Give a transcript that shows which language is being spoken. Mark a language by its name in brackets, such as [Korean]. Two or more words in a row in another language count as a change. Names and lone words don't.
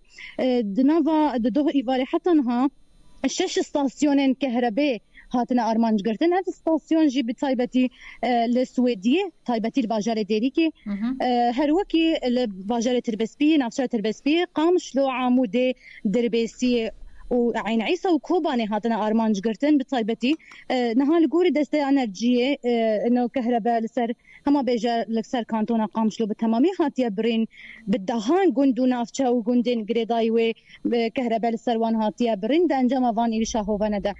[Kurdish] Di nava di doh îvarê heta niha 6 stasyonên Kehrebê hatine armanjgirtin. Ev stasyon jî bi taybetî li Swêdiyê taybetî li bajarê Dêrîkê her wekî li bajarê Tirbespiyê navçeya Tirbespiyê Qamişlo Amûdê Dirbêsiyê و عین عیسا و کوبانê hatine armanjgirtin bi taybetî niha li gorî desteya enerjiyê no kehrebe li ser hema bêje li ser kantona Qamişlo bi temamî hatiye birîn bi dehan gund û navçe û gundên girêdayî wê kehrebe li ser wan hatiye birîn de encama van êrişa hovene de.